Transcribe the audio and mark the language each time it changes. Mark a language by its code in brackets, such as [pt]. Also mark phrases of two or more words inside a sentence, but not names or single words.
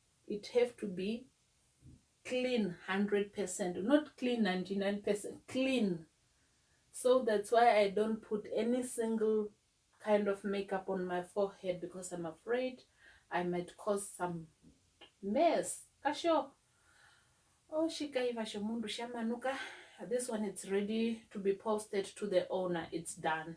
[en] it have to be clean 100%, not clean 99%, clean. So that's why I don't put any single kind of makeup on my forehead, because I'm afraid I might cause some mess. [hz] Kasho Otjikaiva shomundu shamanuka. [en] This one, it's ready to be posted to the owner. It's done.